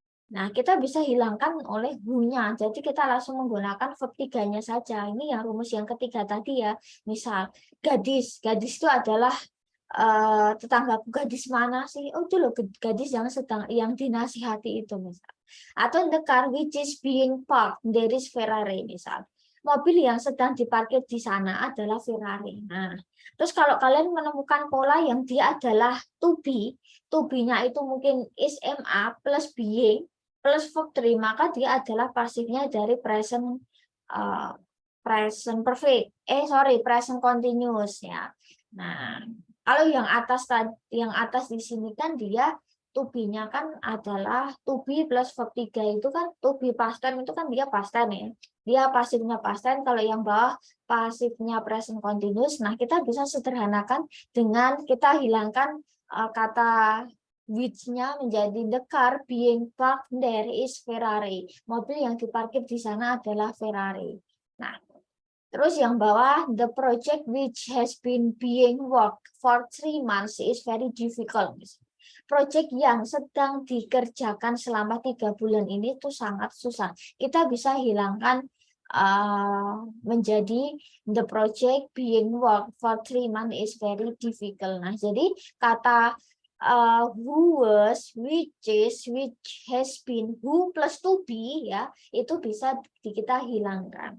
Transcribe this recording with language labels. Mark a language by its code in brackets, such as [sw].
[id] Nah, kita bisa hilangkan oleh who-nya. Jadi kita langsung menggunakan verb 3-nya saja. Ini yang rumus yang ketiga tadi ya. Misal gadis. Gadis itu adalah tetanggaku gadis mana sih? Oh itu loh gadis yang yang dinasihati itu misal. [en] Atau the car which is being parked, there is Ferrari misal. [id] Mobil yang sedang diparkir di sana adalah Ferrari. Nah, terus kalau kalian menemukan pola yang dia adalah to be-nya itu mungkin is MA plus being plus verb 3, maka dia adalah pasifnya dari present perfect. Present continuous ya. Nah, kalau yang atas di sini kan dia to be-nya kan adalah to be plus verb 3 itu kan to be past tense itu kan dia past tense ya. Dia pasifnya past tense, kalau yang bawah pasifnya present continuous. Nah, kita bisa sederhanakan dengan kita hilangkan kata which-nya menjadi [en] the car being parked there is Ferrari. [id] Mobil yang diparkir di sana adalah Ferrari. Nah, terus yang bawah, [en] the project which has been being worked for 3 months is very difficult. [id] Project yang sedang dikerjakan selama 3 bulan ini itu sangat susah. Kita bisa hilangkan menjadi [en] the project being worked for 3 months is very difficult. [id] Nah, jadi kata who was, which is, which has been, who plus to be ya, itu bisa kita hilangkan.